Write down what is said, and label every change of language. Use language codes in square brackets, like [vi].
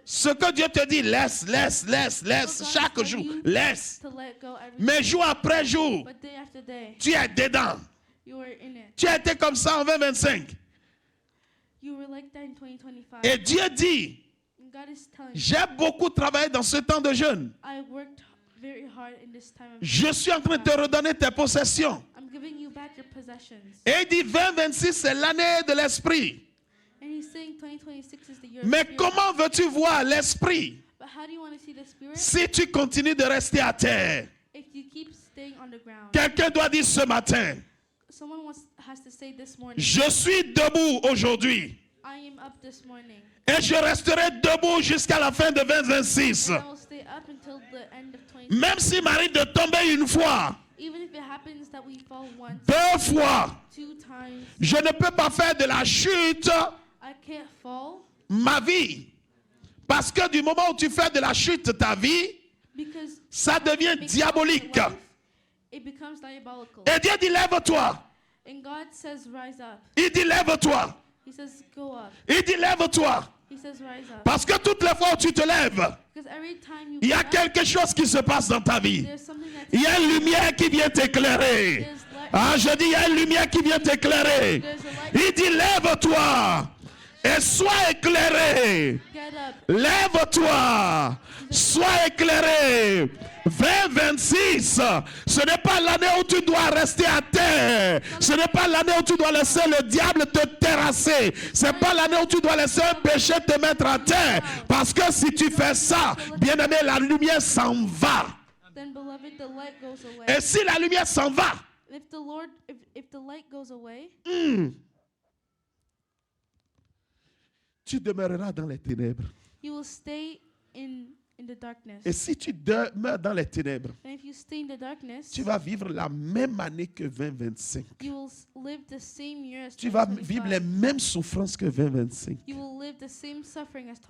[fr] Ce que Dieu te dit, laisse chaque jour, laisse. [en] To let go every [fr] Mais jour après jour, [en] But day after day, [fr] tu es dedans. [en] you were in it. [fr] Tu as été comme ça en 2025. [en] You were like that in 2025. [fr] Et Dieu dit, [en] And God is telling you, [fr] j'ai beaucoup travaillé dans ce temps de jeûne. [en] I worked very hard in this time of [fr] Je suis en train de te redonner tes possessions. [en] I'm giving you back your possessions. [fr] Et il dit 2026, c'est l'année de l'esprit. [en] And he's saying 2026 is the year of [fr] Mais [en] spirit. [fr] comment veux-tu voir l'esprit [en] But how do you want to see the spirit [fr] si tu continues de rester à terre? [en] if you keep staying on the ground? [fr] Quelqu'un doit dire ce matin, [en] Someone has to say this morning, [fr] je suis debout aujourd'hui. [en] I am up this morning. [fr] Et je resterai debout jusqu'à la fin de 2026. [en] And I will stay up until the end of 2026. [fr] Même s'il m'arrive de tomber une fois, [en] Even if it happens that we fall once, [fr] 2 fois, [en] 2 times, [fr] je ne peux pas faire de la chute [en] I can't fall [fr] ma vie. Parce que du moment où tu fais de la chute ta vie, [en] because [fr] ça devient [en] makes [fr] diabolique. [en] your life, it becomes diabolical. [fr] Et Dieu dit lève-toi. [en] And God says rise up. [fr] Il dit lève-toi. [en] He says go up. [fr] Il dit lève-toi. [en] He says rise up. [fr] Parce que toutes les fois où tu te lèves, [en] Because every time you [fr] il y a [en] get up, [fr] quelque chose qui se passe dans ta vie. [en] there's something that's [fr] Il y a une lumière qui vient t'éclairer. [en] there's light. [fr] Ah, je dis, il y a une lumière qui vient t'éclairer. [en] There's a light. [fr] Il dit, lève-toi et sois éclairé. [en] Get up. [fr] Lève-toi, sois éclairé. 2026, ce n'est pas l'année où tu dois rester à terre. Ce n'est pas l'année où tu dois laisser le diable te terrasser. Ce n'est pas l'année où tu dois laisser un péché te mettre à terre. Parce que si tu fais ça, bien-aimé, la lumière s'en va. [en] Then beloved, the light goes away. [fr] Et si la lumière s'en va, [en] If the Lord, if the light goes away, [fr] tu demeureras dans les ténèbres. [en] you will stay in the darkness. [fr] Et si tu demeures dans les ténèbres, [en] And if you stay in the darkness, [fr] tu vas vivre la même année que 2025. [en] you will live the same year as [fr] Tu vas vivre les [en] 2025. [fr] mêmes souffrances que 2025. [en] You will live the same suffering as